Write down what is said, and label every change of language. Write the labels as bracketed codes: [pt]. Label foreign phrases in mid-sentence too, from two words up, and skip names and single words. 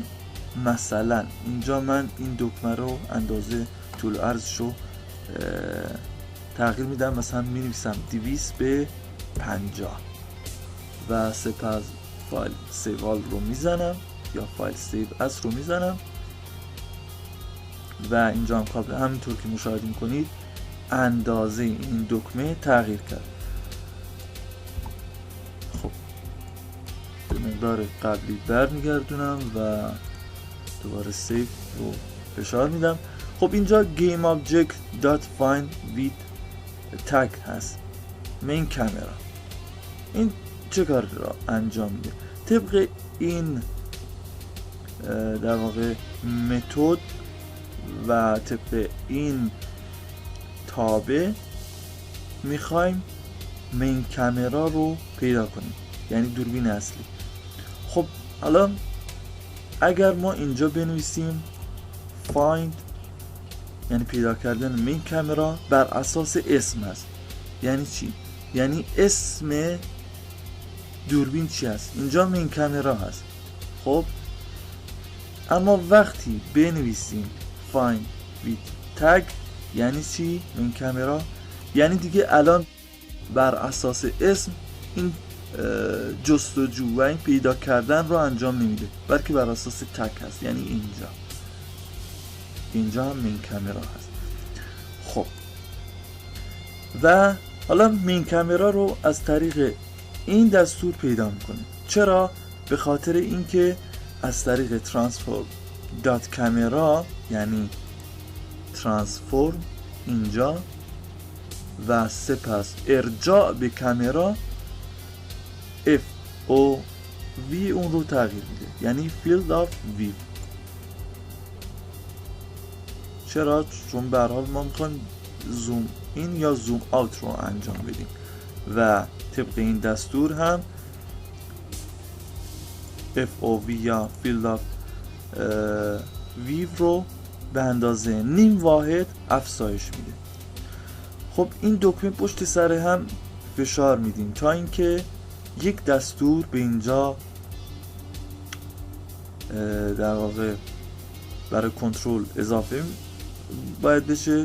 [fa] مثلا اینجا من این دکمه رو اندازه طول و عرضشو تغییر میدم، مثلا می نویسم 200 به 50 و سپس [en] file save all [fa] رو میزنم یا [en] file save as [fa] رو میزنم و اینجا هم کابل همینطور که مشاهده میکنید اندازه این دکمه تغییر کرد. خب به مقدار قبلی برمیگردونم و دوباره سیو رو فشار میدم. خب اینجا [en] GameObject.find with tag [fa] هست، مین کامرا. این چه کار را انجام میده؟ طبق این در واقع متد و طبق این تابع میخوایم مین کامرا رو پیدا کنیم، یعنی دوربین اصلی. خب حالا اگر ما اینجا بنویسیم find یعنی پیدا کردن مین کامرا بر اساس اسم هست. یعنی چی؟ یعنی اسم دوربین چی هست؟ اینجا مین کامرا هست. خب اما وقتی بنویسیم [en] find with tag [fa] یعنی چی؟ مین کامرا یعنی دیگه الان بر اساس اسم این جستجو و این پیدا کردن رو انجام نمیده، بلکه بر اساس تگ هست. یعنی اینجا هم مین کامرا هست. خب و حالا مین کامرا رو از طریق این دستور پیدا میکنیم. چرا؟ به خاطر اینکه از طریق [en] transform dot camera [fa] یعنی ترانسفورم اینجا و سپس ارجاع به کامرا FOV اون رو تغییر میده، یعنی [en] field of view. [fa] چرا؟ چون به هر حال ما میخوایم زوم این یا [en] zoom out [fa] رو انجام بدیم و طبق این دستور هم FOV یا [en] field of view [fa] رو به اندازه نیم واحد افزایش میده. خب این دکمه پشت سر هم فشار میدیم تا اینکه یک دستور به اینجا در واقع برای کنترل اضافه باید بشه.